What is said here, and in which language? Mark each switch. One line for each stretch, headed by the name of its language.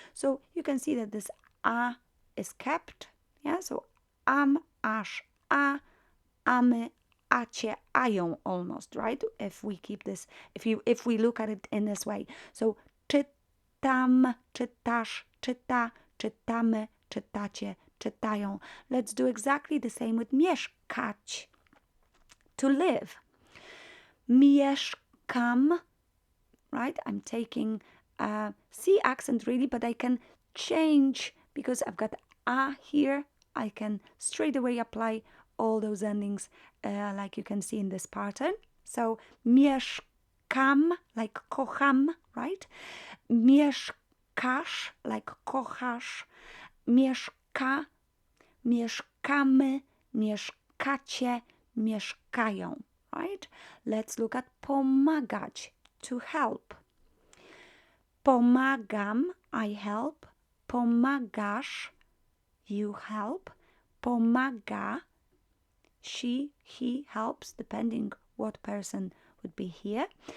English: So you can see that this a is kept, yeah?
Polish: So am, asz, a, amy, acie, ają
English: almost, right? If we keep this, if we look at it in this way.
Polish: So czytam, czytasz, czyta, czytamy, czytacie, czytają.
English: Let's do exactly the same with mieszkać, to live.
Polish: Mieszkam,
English: right? I'm taking C accent really, but I can change because I've got a here. I can straight away apply all those endings like you can see in this pattern. So
Polish: mieszkam,
English: like
Polish: kocham,
English: right?
Polish: Mieszkasz, like kochasz. Mieszkamy, mieszka, mieszkamy, mieszkacie, mieszkają.
English: Right? Let's look at pomagać, to help.
Polish: Pomagam,
English: I help.
Polish: Pomagasz,
English: you help.
Polish: Pomaga,
English: she, he helps, depending what person would be here.